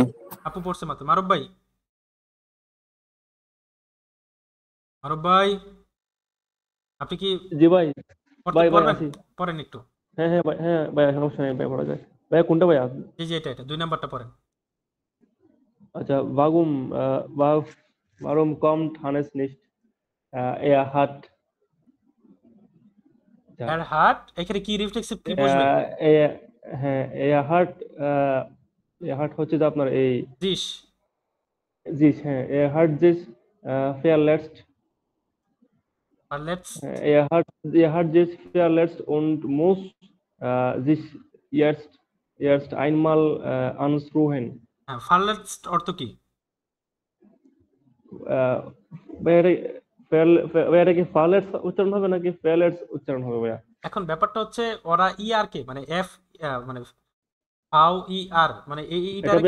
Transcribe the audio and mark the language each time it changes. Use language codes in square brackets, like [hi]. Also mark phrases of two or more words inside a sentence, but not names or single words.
[bn] আপু পড়ছে মাত্র। মারুফ ভাই, মারুফ ভাই, আপনি কি জি ভাই, পড়তে ভাই ভাই পড়বেন? আছি। পড়েন একটু। হ্যাঁ হ্যাঁ ভাই, হ্যাঁ ভাই সমস্যা নেই ভাই, পড়া যায়। ভাই কোনটা ভাই? এই যে এটা 2 নাম্বারটা পড়েন। আচ্ছা, [de] warum kommt Hannes nicht? Er hat ja, er hat, [bn] এখানে কি রিফ্লেক্সিভ কি বসবে? er, হ্যাঁ আহ, [de] er hat [bn] হচ্ছে যে আপনার এই দিস। [de] sich, হ্যাঁ er hat sich verletzt, [bn] আর লেটস। [de] er hat sich verletzt und muss sich jetzt einmal anrufen. [bn] হ্যাঁ, ফারলেটস অর্থ কি? আহ, ভাইয়া ভাইয়া এটা কি ফার্লেটস উচ্চারণ হবে নাকি ফেলেটস উচ্চারণ হবে ভাইয়া? এখন ব্যাপারটা হচ্ছে ওরা আর কে মানে এফ, মানে ফাও আর, মানে এটা এইটাকে